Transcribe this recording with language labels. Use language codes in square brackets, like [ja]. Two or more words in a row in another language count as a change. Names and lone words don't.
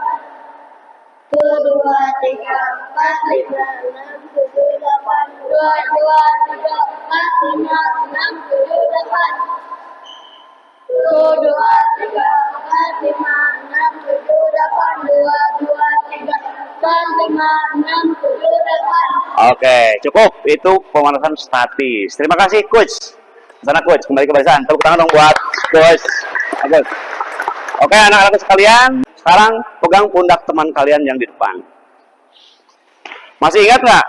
[id] Dua, tiga, empat, lima, enam, tujuh, delapan. Dua, tiga, empat, lima, enam, tujuh, delapan. Dua, tiga, empat, lima, enam, tujuh, delapan. Dua, tiga, empat, lima, enam, tujuh, delapan. Oke, cukup. Itu pemanasan statis. Terima kasih, Coach. Sana, Coach. Kembali ke barisan. Tepuk tangan dong buat Coach Agus. Oke, anak-anak sekalian. Sekarang pegang pundak teman kalian yang di depan. Masih ingat nggak?